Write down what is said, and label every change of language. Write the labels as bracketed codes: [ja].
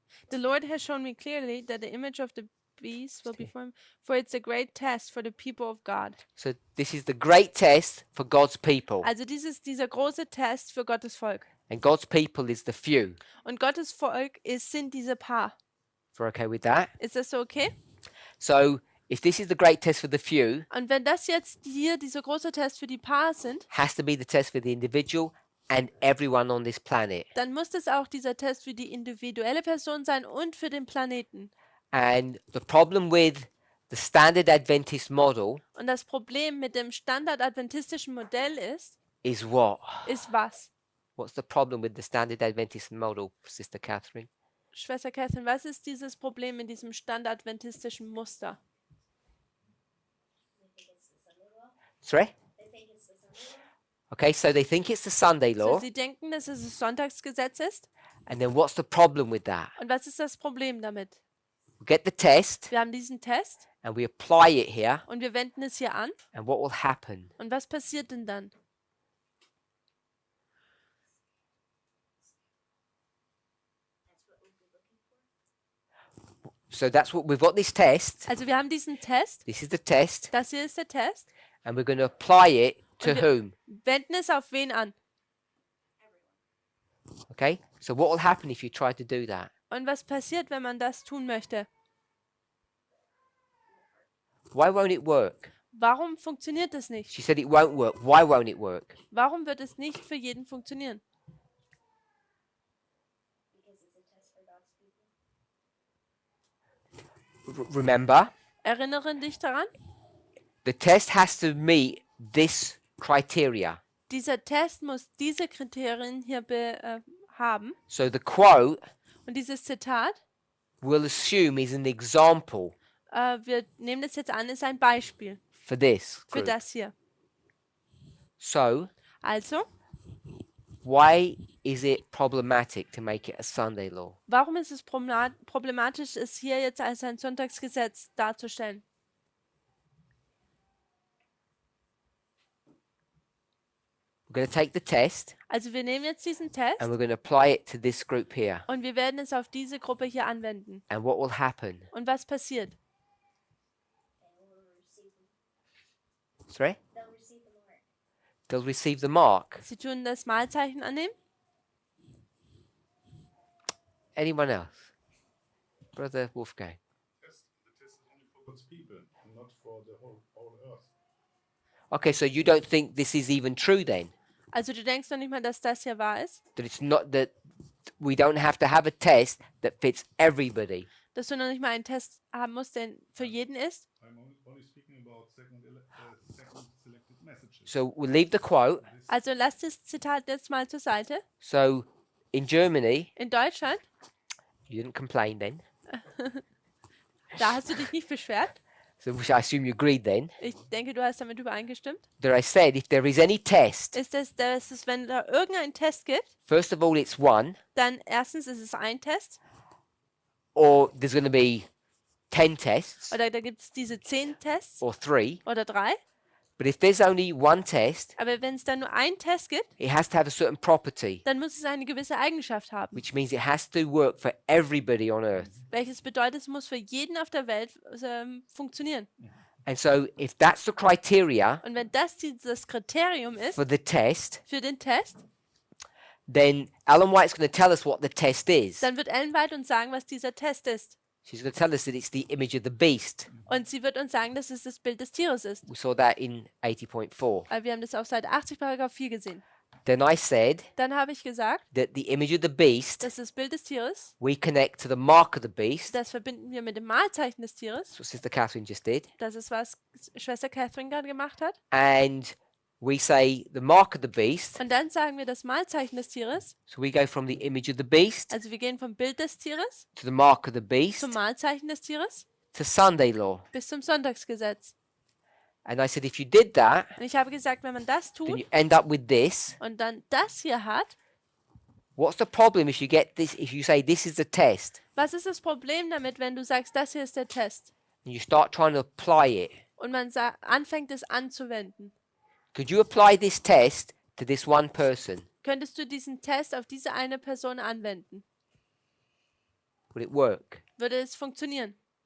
[en] The Lord has shown me clearly that the image of the beast will be formed, for it's a great test for the people of God. So this is the great test for God's people, [de] Also dieser große Test für Gottes Volk. [en] and God's people is the few. [de] Und Gottes Volk sind diese Paar. [en] If we're okay with that. [de] Ist das so okay? [en] So if this is the great test for the few, [de] Und wenn das jetzt hier dieser große Test für die Paar sind, [en] has to be the test for the individual and everyone on this planet. [de] dann muss das auch dieser Test für die individuelle Person sein und für den Planeten. [en] And the problem with the standard Adventist model [de] Und das Problem mit dem standard-adventistischen Modell [en] is what? [de] ist was? [en] What's the problem with the standard Adventist model, Sister Catherine? [de] Schwester Catherine, was ist dieses Problem in diesem standard-adventistischen Muster? [en] Sorry? Okay, so they think it's the Sunday [de] So, [en] law. [de] sie denken, dass es das Sonntagsgesetz ist. [en] And then what's the problem with that? [de] Und was ist das Problem damit? [en] We get the test [de] Wir haben diesen Test [en] and we apply it here. [de] und wir wenden es hier an. [en] And what will happen? [de] Und was passiert denn dann? [en] So that's what we've got, this test. [de] Also wir haben diesen Test. [en] This is the test. [de] Das hier ist der Test. [en] And we're going to apply it to [de] Und wir- [en] whom? [de] Wenden es auf wen an? [en] Okay? So what will happen if you try to do that? [de] Und was passiert, wenn man das tun möchte? [en] Why won't it work? [de] Warum funktioniert das nicht? [en] She said it won't work. Why won't it work? [de] Warum wird es nicht für jeden funktionieren? [en] Remember, [de] Erinnere dich daran, [en] the test has to meet this criteria. [de] dieser Test muss diese Kriterien hier haben. [en] So the quote [de] Und dieses Zitat, [en] we'll assume is an example [de] wir nehmen das jetzt an, ist ein Beispiel [en] for this [de] für [en] group. [de] das hier. [en] So [de] Also, [en] why is it problematic to make it a Sunday law? [de] warum ist es problematisch, es hier jetzt als ein Sonntagsgesetz darzustellen? [en] We're going to take the test [de] Also wir nehmen jetzt diesen Test [en] and we're going to apply it to this group here. [de] und wir werden es auf diese Gruppe hier anwenden. [en] And what will happen? [de] Und was passiert? [en] Sorry? They'll receive the mark. [de] Sie tun das Malzeichen annehmen? [en] Anyone else? Brother Wolfgang. The test is only for God's people and not for the whole earth. Okay, so you don't think this is even true then? [de] Also du denkst noch nicht mal, dass das hier wahr ist? [en] That it's not that we don't have to have a test that fits everybody. [de] Dass du noch nicht mal einen Test haben musst, der für jeden ist? [en] I'm only speaking about second selected messages. So we'll leave the quote. [de] Also lass das Zitat jetzt mal zur Seite. [en] So in Germany, [de] In Deutschland, [en] you didn't complain then. [de] da hast du dich nicht beschwert. [en] so which I assume you agreed then, [de] Ich denke, du hast damit übereingestimmt. [en] that I said if there is any test, [de] Ist es, dass es, wenn da irgendein Test gibt, [en] first of all it's one, [de] dann erstens ist es ein Test [en] or there's going to be 10 tests, [de] oder da gibt es diese 10 Tests [en] or 3. [de] oder 3. [en] But if there's only one test, [de] Aber wenn es dann nur einen Test gibt, [en] it has to have a certain property, [de] dann muss es eine gewisse Eigenschaft haben. [en] which means it has to work for everybody on earth. [de] Welches bedeutet, es muss für jeden auf der Welt funktionieren. [en] And so if that's the criteria [de] Und wenn das dieses Kriterium ist [en] for the test, [de] für den Test, [en] then Ellen White's going to tell us what the test is. [de] dann wird Ellen White uns sagen, was dieser Test ist. [en] She's going to tell us that it's the image of the beast. [de] Und sie wird uns sagen, dass es das Bild des Tieres ist. [en] We saw that in 80.4. [de] Wir haben das auf Seite 80, Paragraph 4 gesehen. [en] Then I said [de] Dann habe ich gesagt, [en] that the image of the beast, [de] dass das Bild des Tieres, [en] we connect to the mark of the beast. [de] das verbinden wir mit dem Malzeichen des Tieres. [en] That's what Sister Catherine just did. [de] Das ist, was Schwester Catherine gerade gemacht hat. [en] And we say the mark of the beast. [de] Und dann sagen wir das Malzeichen des Tieres. [en] So we go from the image of the beast [de] Also wir gehen vom Bild des Tieres [en] to the mark of the beast [de] zum Malzeichen des Tieres [en] to Sunday law. [de] bis zum Sonntagsgesetz. [en] And I said if you did that, [de] Und ich habe gesagt, wenn man das [en] then [de] tut [en] you end up with this. [de] und dann das hier hat, [en] What's the problem if you get this, if you say this is the test [de] was ist das Problem damit, wenn du sagst, das hier ist der Test [en] and you start trying to apply it? [de] und man anfängt es anzuwenden? [en] Could you apply this test to this one person? [de] Könntest du diesen Test auf diese eine Person anwenden? [en] Would it work? [de] Würde es funktionieren?